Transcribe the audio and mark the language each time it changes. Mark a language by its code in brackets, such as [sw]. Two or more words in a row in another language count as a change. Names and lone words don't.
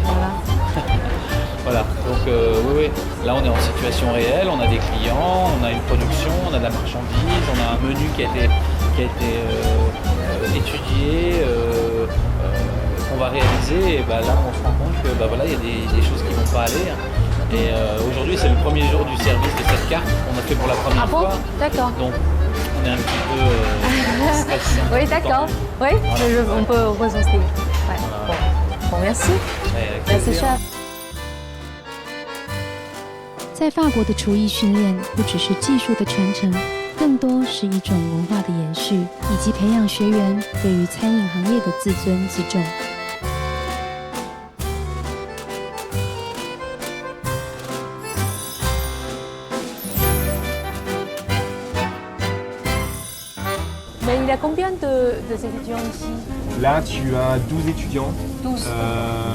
[fr] Voilà, donc oui, là on est en situation réelle, on a des clients, on a une production, on a de la marchandise, on a un menu qui a été étudié, qu'on va réaliser, et là on se rend compte que il y a des choses qui ne vont pas aller. Et aujourd'hui c'est le premier jour du service de cette carte qu'on a fait pour la première fois. D'accord. Donc on est un petit peu stressé. Oui, d'accord. Oui, on peut s'installer. Bon, merci. Merci, chef. [zh] 在法国的厨艺训练不只是技术的传承，更多是一种文化的延续，以及培养学员对于餐饮行业的自尊自重。 [fr] Mais il y a combien de étudiants ici? Là, tu as 12 étudiants.